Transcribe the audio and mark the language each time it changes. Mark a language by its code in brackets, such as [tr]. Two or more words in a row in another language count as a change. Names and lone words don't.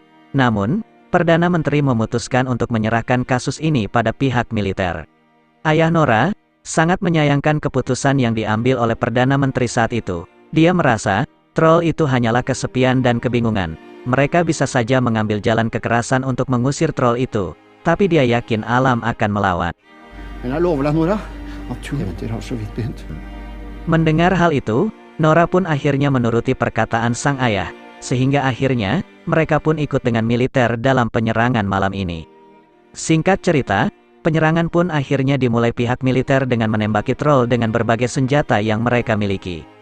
[id] Namun, Perdana Menteri memutuskan untuk menyerahkan kasus ini pada pihak militer. Ayah Nora sangat menyayangkan keputusan yang diambil oleh Perdana Menteri saat itu. Dia merasa, troll itu hanyalah kesepian dan kebingungan. Mereka bisa saja mengambil jalan kekerasan untuk mengusir troll itu, tapi dia yakin alam akan melawan. [no] Men jeg lover deg, Nora, at eventyr har så vidt begynt. [id] Mendengar hal itu, Nora pun akhirnya menuruti perkataan sang ayah. Sehingga akhirnya, mereka pun ikut dengan militer dalam penyerangan malam ini. Singkat cerita, penyerangan pun akhirnya dimulai pihak militer dengan menembaki troll dengan berbagai senjata yang mereka miliki.